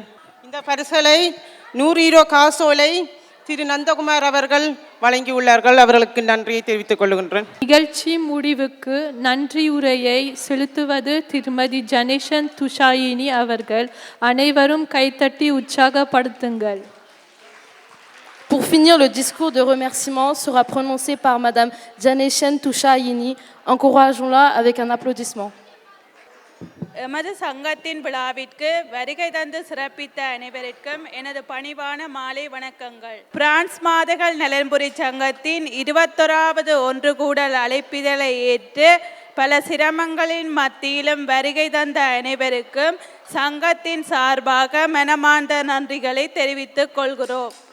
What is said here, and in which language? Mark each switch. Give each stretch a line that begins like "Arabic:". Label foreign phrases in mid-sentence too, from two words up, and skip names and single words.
Tamil: இந்த பரிசலை 100 யூரோ காசோலை திரு நந்தகுமார் அவர்கள் வழங்கியுள்ளார்கள். அவர்களுக்கு நன்றியை தெரிவித்துக் கொள்கின்றேன். நிகழ்ச்சி முடிவுக்கு நன்றி உரையை செலுத்துவது திருமதி ஜனேஷன் துஷாயினி அவர்கள். அனைவரும் கைத்தட்டி உற்சாகப்படுத்துங்கள்.
French: Pour finir, le discours de remerciement sera prononcé par Madame Janeshen Tushayini. Encourageons-la avec un applaudissement.
Tamil: எமது சங்கத்தின் விழாவிற்கு வருகை தந்து சிறப்பித்த அனைவருக்கும் எனது பணிவான மாலை வணக்கங்கள். பிரான்ஸ் மாதகள் நலன்புரி சங்கத்தின் 21வது ஒன்று கூடல் அழைப்பிதழை ஏற்று பல சிரமங்களின் மத்தியிலும் வருகை தந்த அனைவருக்கும் சங்கத்தின் சார்பாக மனமார்ந்த நன்றிகளை தெரிவித்துக் கொள்கிறோம்.